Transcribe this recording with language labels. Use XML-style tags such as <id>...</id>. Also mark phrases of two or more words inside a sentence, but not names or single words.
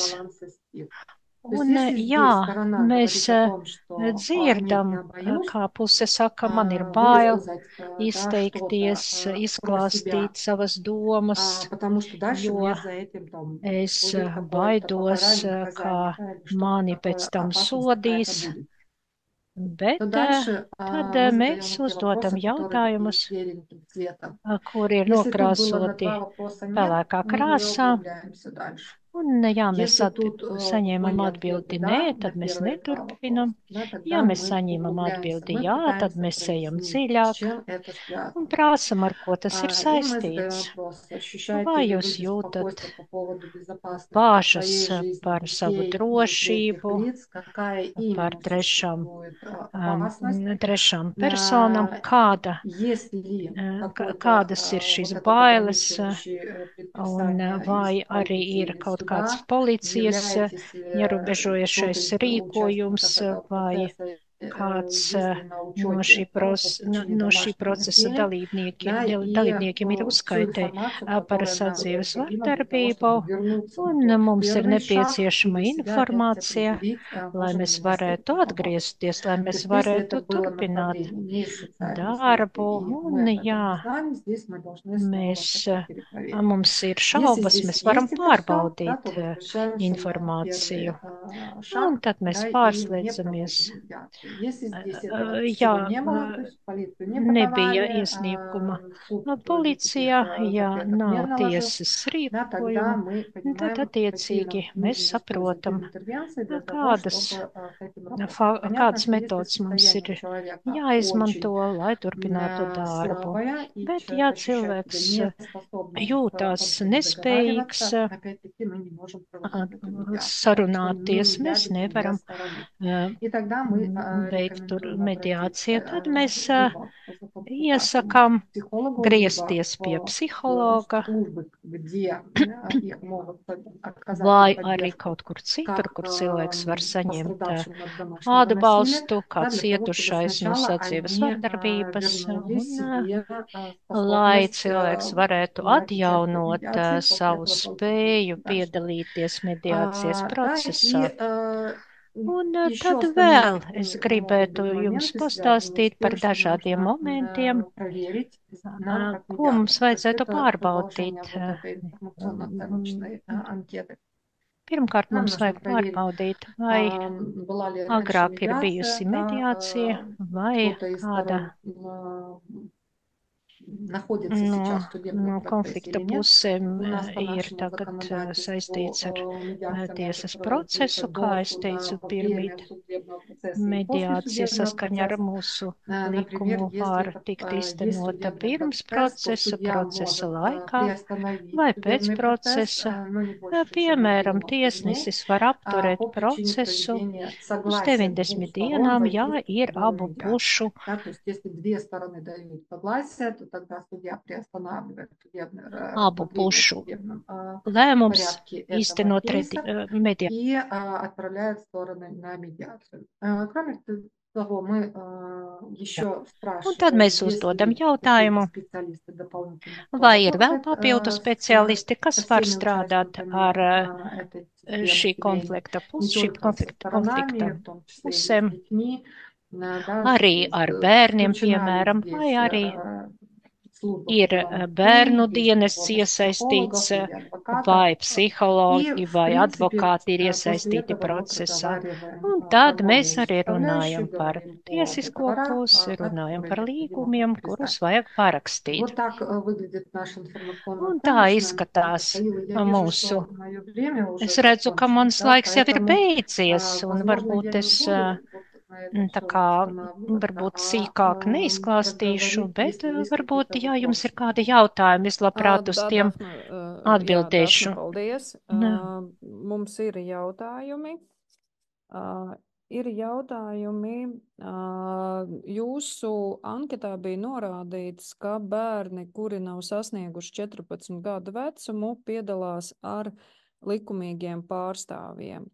<lv>Un jā, mēs dzirdam, kā puse saka, man ir bail izteikties, izklāstīt savas domas, jo es baidos, kā mani pēc tam sodīs. Bet tad mēs uzdodam jautājumus, kuri ir nokrāsoti pelēkā krāsā, Un, ja mēs</lv> <ru>Если тут</ru> <lv>saņēmam</lv> <ru>были</ru> <lv>atbildi</lv> <ru>ответы</ru> <lv>nē,</lv> <ru>«да» на</ru> <lv>tad mēs</lv> <ru>первый вопрос,</ru> <lv>neturpinam.</lv> <ru>да,</ru> <lv>Ja</lv> <ru>тогда</ru> <lv>mēs</lv> <ru>мы</ru> <lv>saņemam</lv> <ru>углубляемся,</ru> <lv>atbildi</lv> <ru>мы</ru> <lv>jā, tad</lv> <ru>пытаемся</ru> <lv>mēs ejam</lv> <ru>прояснить, с</ru> <lv>dziļāk</lv> <ru>чем это</ru> <lv>un</lv> <ru>связано.</ru> <lv>prāsam, ar ko tas ir</lv> <ru>И мы задаем</ru> <lv>saistīts.</lv> <ru>вопрос, ощущаете</ru> <lv>Vai</lv> <ru>ли</ru> <lv>jūs</lv> <ru>вы</ru> <lv>jūtat</lv> <ru>беспокойство по поводу безопасности</ru> <lv>bāžas</lv> <ru>своей жизни,</ru> <lv>par savu</lv> <ru>детей и третьих</ru> <lv>drošību,</lv> <ru>лиц, какая</ru> <lv>par</lv> <ru>именно существует опасность?</ru> <lv>trešām personām,</lv> <ru>Есть ли</ru> <lv>kādas ir</lv> <ru>какое-то</ru> <lv>šīs</lv> <ru>вот этот</ru> <lv>bailes,</lv> <ru>ограничивающее</ru> <lv>un</lv> <ru>предписание из</ru> <lv>vai arī</lv> <ru>полиции</ru> <lv>ir</lv> <ru>или</ru> <lv>kaut kāds</lv> <ru>суда?</ru> <lv>policijas</lv> <ru>Являетесь ли кто-то</ru> <lv>ierobežojušais</lv> <ru>из</ru> <lv>rīkojums,</lv> <ru>участников этого</ru> <lv>vai</lv> <ru>процесса,</ru> <lv>kāds</lv> <ru>если на учете по причине</ru> <lv>no šī</lv> <ru>домашнего</ru> <lv>procesa</lv> <ru>насилия, да, и</ru> <lv>dalībniekiem ir</lv> <ru>всю</ru> <lv>uzskaitē</lv> <ru>информацию,</ru> <lv>par</lv> <ru>которая нам</ru> <lv>sadzīves</lv> <ru>необходима для того,</ru> <lv>vardarbību,</lv> <ru>чтобы вернуться на</ru> <lv>un</lv> <ru>тот</ru> <lv>mums ir</lv> <ru>первый шаг и</ru> <lv>nepieciešama</lv> <ru>для себя опять</ru> <lv>informācija,</lv> <ru>определить,</ru> <lv>lai</lv> <ru>можем ли</ru> <lv>mēs</lv> <ru>мы с</ru> <lv>varētu</lv> <ru>этим помочь.</ru> <lv>atgriezties, lai</lv> <ru>То</ru> <lv>mēs</lv> <ru>есть если это</ru> <lv>varētu</lv> <ru>было</ru> <lv>turpināt</lv> <ru>направление не из социальной службы,</ru> <lv>darbu,</lv> <ru>и мы</ru> <lv>un</lv> <ru>об этом не</ru> <lv>jā,</lv> <ru>знаем, здесь мы должны снова</ru> <lv>mēs,</lv> <ru>как-то перепроверить.</ru> <lv>mums ir</lv> <ru>Если</ru> <lv>šaubas,</lv> <ru>здесь</ru> <lv>mēs varam</lv> <ru>есть это все, да,</ru> <lv>pārbaudīt</lv> <ru>то возвращаемся на</ru> <lv>informāciju,</lv> <ru>первый</ru> <lv>un</lv> <ru>шаг,</ru> <lv>tad mēs</lv> <ru>да, и не</ru> <lv>pārslēdzamies.</lv> <ru>проводим медиацию. Если здесь этого</ru> <lv>Jā,</lv> <ru>всего не было, то есть в полицию не</ru> <lv>nebija</lv> <ru>подавали,</ru> <lv>iesnieguma</lv> <ru>суд никаких</ru> <lv>policijā, ja</lv> <ru>запретов не</ru> <lv>nav</lv> <ru>наложил,</ru> <lv>tiesas</lv> <ru>да, тогда</ru> <lv>rīkojumu,</lv> <ru>мы</ru> <lv>tad</lv> <ru>понимаем, какие</ru> <lv>attiecīgi</lv> <ru>нам</ru> <lv>mēs</lv> <ru>нужно использовать</ru> <lv>saprotam,</lv> <ru>интервенции для того,</ru> <lv>kādas,</lv> <ru>чтобы с этим работать. Понятно,</ru> <lv>kādas</lv> <ru>что если</ru> <lv>metodas mums</lv> <ru>состояние</ru> <lv>ir</lv> <ru>человека</ru> <lv>jāizmanto,</lv> <ru>очень</ru> <lv>lai turpinātu darbu.</lv> <ru>слабое, и</ru> <lv>Bet,</lv> <ru>человек</ru> <lv>ja</lv> <ru>ощущает</ru> <lv>cilvēks</lv> <ru>себя неспособным</ru> <lv>jūtās</lv> <ru>по всем</ru> <lv>nespējīgs</lv> <ru>договариваться, опять-таки мы не можем проводить эту медиацию, да, что не</ru> <lv>sarunāties, mēs</lv> <ru>медиа без две</ru> <lv>nevaram</lv> <ru>стороны. И тогда мы</ru> <lv>veikt tur</lv> <ru>рекомендуем</ru> <lv>mediāciju, tad mēs</lv> <ru>обратиться либо за консультацией</ru> <lv>iesakām</lv> <ru>к психологу, либо</ru> <lv>griezties pie</lv> <ru>в</ru> <lv>psihologa,</lv> <ru>службы, где их могут оказать им</ru> <lv>vai arī</lv> <ru>поддержку,</ru> <lv>kaut kur citur,</lv> <ru>как</ru> <lv>kur cilvēks var saņemt</lv> <ru>пострадавшим от домашнего насилия,</ru> <lv>atbalstu, kā</lv> <ru>да, для того, чтобы</ru> <lv>cietušais no</lv> <ru>сначала</ru> <lv>sadzīves</lv> <ru>они</ru> <lv>vardarbības,</lv> <ru>вернули</ru> <lv>un</lv> <ru>себе</ru> <lv>lai</lv> <ru>способность</ru> <lv>cilvēks varētu</lv> <ru>принимать участие в</ru> <lv>atjaunot</lv> <ru>медиации после</ru> <lv>savu</lv> <ru>этого</ru> <lv>spēju</lv> <ru>получения. Да,</ru> <lv>piedalīties mediācijas</lv> <ru>да,</ru> <lv>procesā.</lv> <ru>и</ru> <lv>Un</lv> <ru>еще</ru> <lv>tad</lv> <ru>остальные</ru> <lv>vēl es</lv> <ru>такие могут</ru> <lv>gribētu</lv> <ru>быть</ru> <lv>jums</lv> <ru>моменты, связанные с</ru> <lv>pastāstīt par</lv> <ru>тем, что</ru> <lv>dažādiem</lv> <ru>нужно</ru> <lv>momentiem,</lv> <ru>проверить нам как</ru> <lv>ko mums</lv> <ru>медиаторам. То есть</ru> <lv>vajadzētu</lv> <ru>это продолжение</ru> <lv>pārbaudīt.</lv> <ru>вот этой информационно-оценочной анкеты.</ru> <lv>Pirmkārt,</lv> <ru>Нам</ru> <lv>mums</lv> <ru>нужно</ru> <lv>vajag</lv> <ru>проверить,</ru> <lv>pārbaudīt, vai</lv> <ru>была ли раньше</ru> <lv>agrāk ir</lv> <ru>медиация,</ru> <lv>bijusi</lv> <ru>да,</ru> <lv>mediācija, vai</lv> <ru>кто-то из</ru> <lv>kāda</lv> <ru>сторон находится сейчас в судебном</ru> <lv>no</lv> <ru>процессе</ru> <lv>konflikta</lv> <ru>или нет.</ru> <lv>pusēm</lv> <ru>У нас по</ru> <lv>ir</lv> <ru>нашему</ru> <lv>tagad saistīts ar</lv> <ru>законодательству медиация может</ru> <lv>tiesas</lv> <ru>проводиться</ru> <lv>procesu,</lv> <ru>до</ru> <lv>kā es</lv> <ru>суда,</ru> <lv>teicu,</lv> <ru>во время</ru> <lv>pirmīt</lv> <ru>судебного процесса и после</ru> <lv>mediācija</lv> <ru>судебного</ru> <lv>saskaņā ar</lv> <ru>процесса.</ru> <lv>mūsu</lv> <ru>Например,</ru> <lv>likumu var</lv> <ru>если</ru> <lv>tikt</lv> <ru>есть</ru> <lv>īstenota</lv> <ru>судебный</ru> <lv>pirms</lv> <ru>процесс, то</ru> <lv>procesa,</lv> <ru>судья</ru> <lv>procesa</lv> <ru>может</ru> <lv>laikā</lv> <ru>приостановить</ru> <lv>vai pēc</lv> <ru>судебный процесс,</ru> <lv>procesa.</lv> <ru>но не больше, чем на</ru> <lv>Piemēram,</lv> <ru>90 дней,</ru> <lv>tiesnesis var apturēt</lv> <ru>по причине</ru> <lv>procesu</lv> <ru>проведения</ru> <lv>uz</lv> <ru>согласия двух</ru> <lv>90</lv> <ru>сторон</ru> <lv>dienām,</lv> <ru>войти</ru> <lv>ja</lv> <ru>в</ru> <lv>ir</lv> <ru>процедуру</ru> <lv>abu</lv> <ru>медиации.</ru> <lv>pušu</lv> <ru>Да, то есть если две стороны дают согласие, то тогда судья приостанавливает</ru> <lv>abu</lv> <ru>рассмотрение в</ru> <lv>pušu</lv> <ru>судебном</ru> <lv>lēmums</lv> <ru>порядке этого</ru> <lv>īstenot</lv> <ru>кейса</ru> <lv>mediāciju.</lv> <ru>и отправляет стороны на медиацию. Кроме того, мы еще</ru> <lv>Un tad</lv> <ru>спрашиваем,</ru> <lv>mēs</lv> <ru>есть</ru> <lv>uzdodam</lv> <ru>ли</ru> <lv>jautājumu,</lv> <ru>какие-то специалисты дополнительно, кто</ru> <lv>vai ir vēl</lv> <ru>работает</ru> <lv>papildu</lv> <ru>со</ru> <lv>speciālisti, kas var</lv> <ru>всеми</ru> <lv>strādāt ar</lv> <ru>участниками этой</ru> <lv>šī</lv> <ru>системы</ru> <lv>konflikta</lv> <ru>не</ru> <lv>šīm</lv> <ru>только со</ru> <lv>konflikta</lv> <ru>сторонами, в том числе и с</ru> <lv>pusēm,</lv> <ru>детьми, да,</ru> <lv>arī ar bērniem,</lv> <ru>включена ли</ru> <lv>piemēram, vai</lv> <ru>здесь</ru> <lv>arī</lv> <ru>служба</ru> <lv>ir</lv> <ru>по правам</ru> <lv>bērnu</lv> <ru>детей, есть ли</ru> <lv>dienests</lv> <ru>помощь</ru> <lv>iesaistīts,</lv> <ru>психологов или адвокатов.</ru> <lv>vai</lv> <ru>И,</ru> <lv>psihologi,</lv> <ru>в</ru> <lv>vai</lv> <ru>принципе,</ru> <lv>advokāti ir</lv> <ru>после</ru> <lv>iesaistīti</lv> <ru>этого мы</ru> <lv>procesā.</lv> <ru>проговариваем</ru> <lv>Un tad mēs</lv> <ru>правовую</ru> <lv>arī</lv> <ru>составляющую,</ru> <lv>runājam par</lv> <ru>говорим о</ru> <lv>tiesisko</lv> <ru>договорах,</ru> <lv>pusi,</lv> <ru>да,</ru> <lv>runājam</lv> <ru>которые</ru> <lv>par</lv> <ru>необходимо</ru> <lv>līgumiem,</lv> <ru>подписать.</ru> <lv>kurus vajag parakstīt.</lv> <ru>Вот так выглядит наш</ru> <lv>Un tā</lv> <ru>информационно-оценочный анкета.</ru> <lv>izskatās</lv> <ru>Таила, я вижу,</ru> <lv>mūsu.</lv> <ru>что мое время уже</ru> <lv>Es redzu, ka</lv> <ru>закончилось,</ru> <lv>mans</lv> <ru>да,</ru> <lv>laiks jau ir</lv> <ru>поэтому,</ru> <lv>beidzies, un</lv> <ru>возможно,</ru> <lv>varbūt</lv> <ru>я не</ru> <lv>es</lv> <ru>буду вот на этом</ru> <lv>tā</lv> <ru>всем</ru> <lv>kā</lv> <ru>останавливаться,</ru> <lv>varbūt sīkāk neizklāstīšu,</lv> <ru>проговорить,</ru> <lv>bet</lv> <ru>если есть</ru> <lv>varbūt,</lv> <ru>какие-то</ru> <lv>ja jums ir</lv> <ru>вопросы.</ru> <lv>kādi jautājumi, es labprāt uz</lv> <ru>Da,</ru> <lv>tiem Dafna, jā, atbildēšu. Dafna, paldies. Nē. Mums ir jautājumi. Ir jautājumi. Jūsu anketā bija norādīts, ka bērni, kuri nav sasnieguši 14 gadu vecumu, piedalās ar likumīgiem pārstāvjiem.</lv>